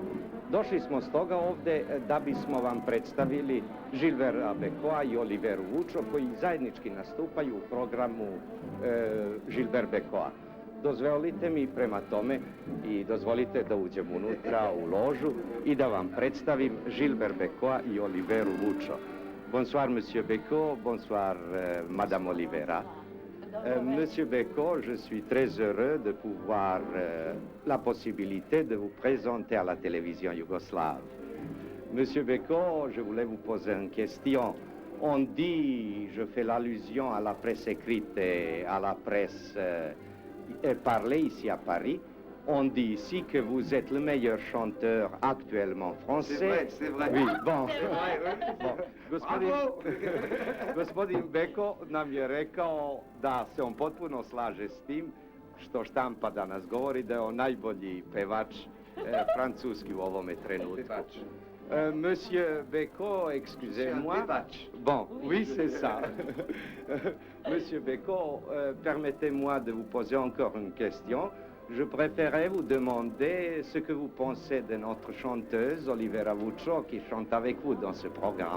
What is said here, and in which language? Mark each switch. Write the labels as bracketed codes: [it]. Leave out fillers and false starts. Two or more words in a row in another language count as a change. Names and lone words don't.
[sr] Došli smo stoga ovdje da bismo vam predstavili Gilberta Bécaud i Oliveru Vučo koji zajednički nastupaju u programu Gilbert Bécaud. Dozvolite mi prema tome i dozvolite da uđem unutra u ložu i da vam predstavim Gilbert Bécaud i Oliveru Vučo. [fr] Bonsoir, Monsieur Bécaud, bonsoir, Madame Olivera. Monsieur Bécaud, je suis très heureux de pouvoir la possibilité de vous présenter à la télévision yougoslave. Monsieur Bécaud, je voulais vous poser une question. On dit, je fais l'allusion à la presse écrite et à la presse parlée ici à Paris, on dit ici que vous êtes le meilleur chanteur actuellement français. C'est vrai. Oui, bon. Bravo! [sr] Gospodin Beko nam je rekao da se on potpuno slaže s tim što štampa danas govori da je on najbolji pevač francuski u ovome trenutku. [fr] Monsieur Bécaud, excusez-moi. Bon, oui, c'est ça. Monsieur Bécaud, permettez-moi de vous poser encore une question. Je préférais vous demander ce que vous pensez de notre chanteuse Olivera Vučo qui chante avec vous dans ce programme.